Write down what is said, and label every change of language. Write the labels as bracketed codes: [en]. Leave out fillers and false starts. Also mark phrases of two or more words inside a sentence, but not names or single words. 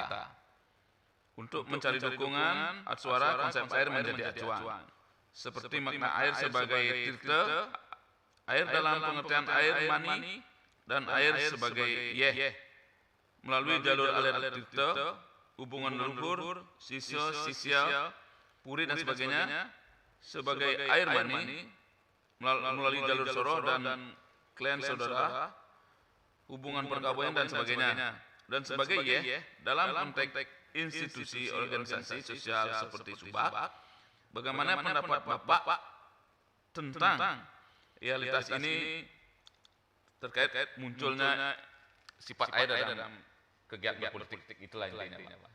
[id] Untuk mencari dukungan, suara konsep air menjadi acuan. Seperti makna air sebagai tirta, air dalam pengertian air mani, dan air sebagai yeh. Melalui jalur aliran tirta, hubungan leluhur, sisya, puri dan sebagainya, sebagai air mani, melalui jalur soroh dan klan saudara, hubungan perkawinan dan sebagainya. Dan sebagai yeh, dalam konteks institusi organisasi sosial seperti Subak, bagaimana pendapat Bapak tentang realitas ini terkait munculnya sifat air dalam kegiatan politik itulah intinya, Pak.